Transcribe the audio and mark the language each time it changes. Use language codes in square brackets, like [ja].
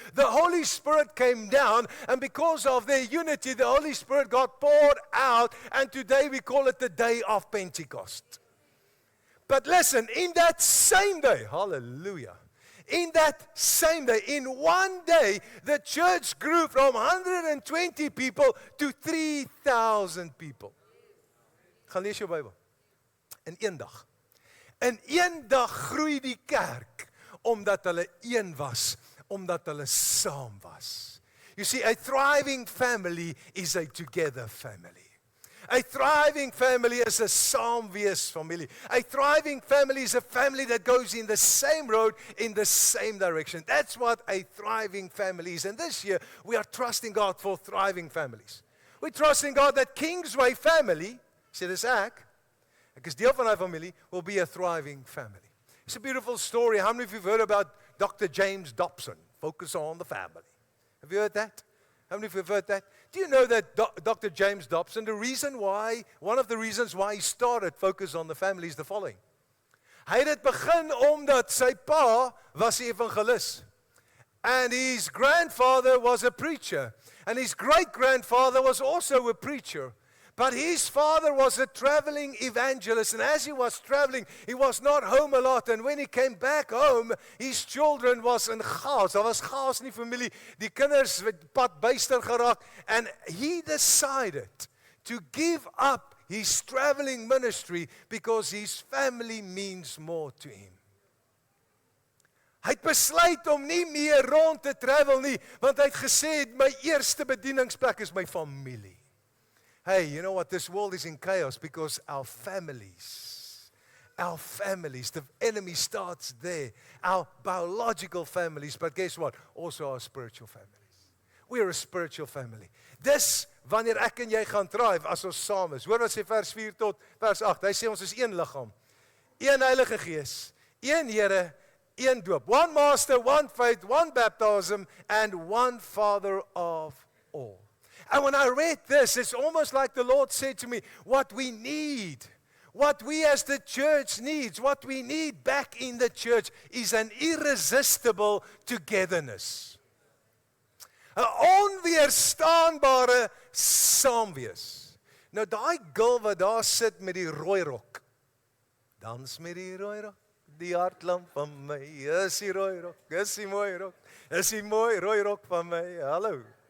[en] The Holy Spirit came down, and because of their unity, the Holy Spirit got poured out, and today we call it the day of Pentecost. But listen, in that same day, hallelujah, in that same day, in one day, the church grew from 120 people to 3,000 people. [af] Gaan lees jou Bybel. In een dag. In een dag groei die kerk, omdat hulle een was, omdat hulle saam was. [en] You see, a thriving family is a together family. A thriving family is a saamwees familie. A thriving family is a family that goes in the same road, in the same direction. That's what a thriving family is. And this year, we are trusting God for thriving families. We're trusting God that Kingsway family, [af] sê dis ek is deel van daai familie, [en] will be a thriving family. It's a beautiful story. How many of you have heard about Dr. James Dobson? Focus on the family. Have you heard that? How many of you have heard that? Do you know that Dr. James Dobson, one of the reasons why he started Focus on the Family is the following. [af] Hy het dit begin omdat sy pa was 'n evangelis. [en] And his grandfather was a preacher. And his great-grandfather was also a preacher. But his father was a traveling evangelist, and as he was traveling, he was not home a lot. And when he came back home, his children was in chaos. [af] Daar was chaos in die familie. Die kinders het pad byster geraak. [en] And he decided to give up his traveling ministry because his family means more to him. [af] Hy het besluit om nie meer rond te travel nie, want hy het gesê, my eerste bedieningsplek is my familie. [en] Hey, you know what? This world is in chaos because our families, the enemy starts there. Our biological families, but guess what? Also our spiritual families. We are a spiritual family. [af] Dis wanneer ek en jy gaan thrive as ons saam is. Hoor wat sê vers 4 tot vers 8. Hy sê ons is een liggaam, een Heilige Gees, een Here, een doop. [en] One Master, one faith, one baptism, and one Father of all. And when I read this, it's almost like the Lord said to me, what we need, what we as the church needs, what we need back in the church is an irresistible togetherness. [af] 'n Onweerstaanbare saamwees. Nou daai girl wat daar sit met die rooi rok, dans met die rooi rok, die hartlamp van my, is die rooi rok, is die mooi rok, is die mooi rooi rok van my, hallo.